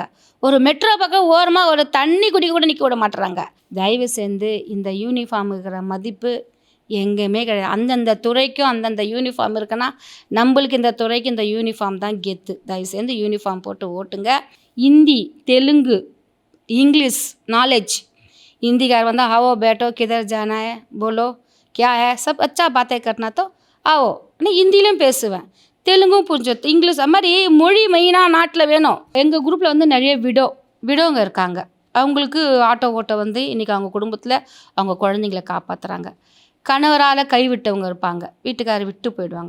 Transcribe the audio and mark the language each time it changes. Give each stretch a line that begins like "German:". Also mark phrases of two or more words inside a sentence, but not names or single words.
Tamil: ஒரு மெட்ரோ பக்கம் ஓரமாக ஒரு தண்ணி குடிக்க கூட நிற்க விட மாட்டுறாங்க. தயவு செய்து இந்த யூனிஃபார்ம் இருக்கிற மதிப்பு எங்கேயுமே கிடையாது. அந்தந்த துறைக்கும் அந்தந்த யூனிஃபார்ம் இருக்குன்னா நம்மளுக்கு இந்த துறைக்கு இந்த யூனிஃபார்ம் தான் கெத்து. தயவு செய்து யூனிஃபார்ம் போட்டு ஓட்டுங்க. ஹிந்தி, தெலுங்கு, இங்கிலீஷ் நாலேஜ்.
Hindi: हिंदीकार आओ बैठो किधर जाना है बोलो क्या है सब अच्छा बातें करना तो आओ.
Tamil: ஆனால் ஹிந்திலையும் பேசுவேன், தெலுங்கும் புரிஞ்சது, இங்கிலீஷ். அது மாதிரி மொழி மெயினாக நாட்டில் வேணும். எங்கள் குரூப்பில் நிறைய விடோங்க இருக்காங்க. அவங்களுக்கு ஆட்டோ ஓட்ட இன்றைக்கி அவங்க குடும்பத்தில் அவங்க குழந்தைங்கள காப்பாற்றுறாங்க. கணவரால் கைவிட்டவங்க இருப்பாங்க, வீட்டுக்காரர் விட்டு போயிடுவாங்க.